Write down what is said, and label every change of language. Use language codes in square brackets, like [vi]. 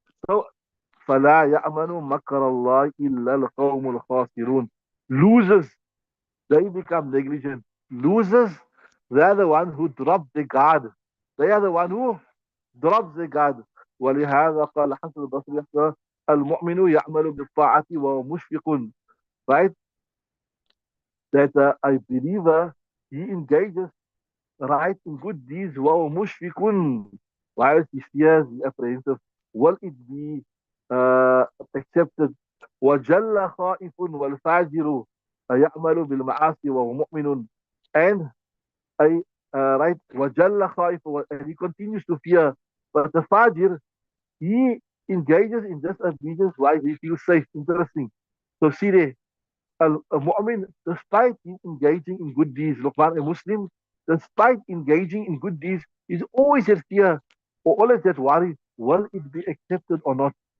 [ar] So, فَلَا يَأْمَنُ مَكْرَ اللَّهِ إِلَّا الْقَوْمُ الْخَاسِرُونَ. [en] Losers, they become negligent. losers, they are the one who drop the guard. They are the one who drops the guard. [ar] ولهذا قال حسن البصري المؤمن يعمل بالطاعة وهو مشفق. [en] Right? That a believer, he engages right in good deeds [ar] وهو مشفق, [en] while he fears, he apprehensive. Will it be accepted? [ar] وجل خائف والفاجر يعمل بالمعاصي وهو مؤمن. [en] And I, right, [ar] وجل خائف, [en] and he continues to fear. But the fajir, he engages in disobedience while he feels safe. Interesting. So see there, a mu'min, despite him engaging in good deeds, look, a Muslim, despite engaging in good deeds, is always at fear or always at worry, will it be accepted or not?